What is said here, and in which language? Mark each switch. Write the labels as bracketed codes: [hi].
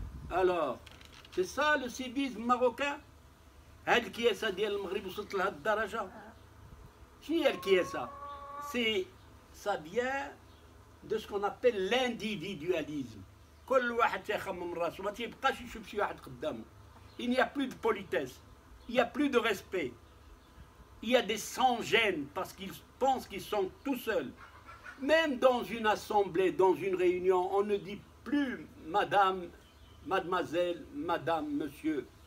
[fr] Alors, c'est ça le civisme marocain? [ar] هاد الكياسة ديال المغرب وصلت لهاد الدرجة. شنو هي الكياسة؟ [fr] Ça vient de ce qu'on appelle l'individualisme. [ar] كل واحد تيخمم راسو ما تيبقاش يشوف شي واحد قدامه. [fr] Il n'y a plus de politesse, il n'y a plus de respect. Il y a des sans-gêne parce qu'ils pensent qu'ils sont tout seuls. Même dans une assemblée, dans une réunion, on ne dit plus madame, mademoiselle, madame, monsieur.